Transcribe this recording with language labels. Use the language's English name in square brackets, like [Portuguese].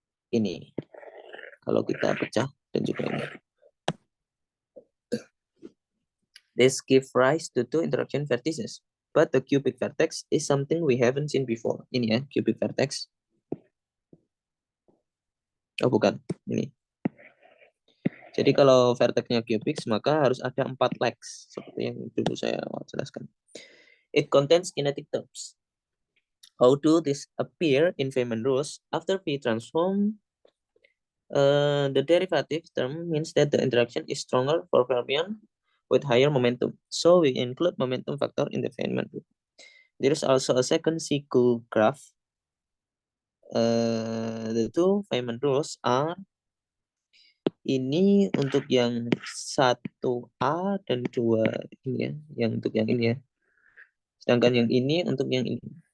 [Indonesian] Ini kalau kita pecah dan juga ini. [English] This give rise to two interaction vertices. But the cubic vertex is something we haven't seen before. [Indonesian] Ini ya, cubic vertex. Oh bukan, ini. Jadi kalau vertexnya cubic, maka harus ada 4 legs. Seperti yang dulu saya jelaskan. [English] It contains kinetic terms. How do this appear in Feynman rules? After P transform, the derivative term means that the interaction is stronger for fermion with higher momentum. So we include momentum factor in the Feynman rule. There is also a second cycle graph The two Feynman rules are [Indonesian] ini untuk yang 1A dan 2 ini ya, yang untuk yang ini ya. Sedangkan yang ini untuk yang ini.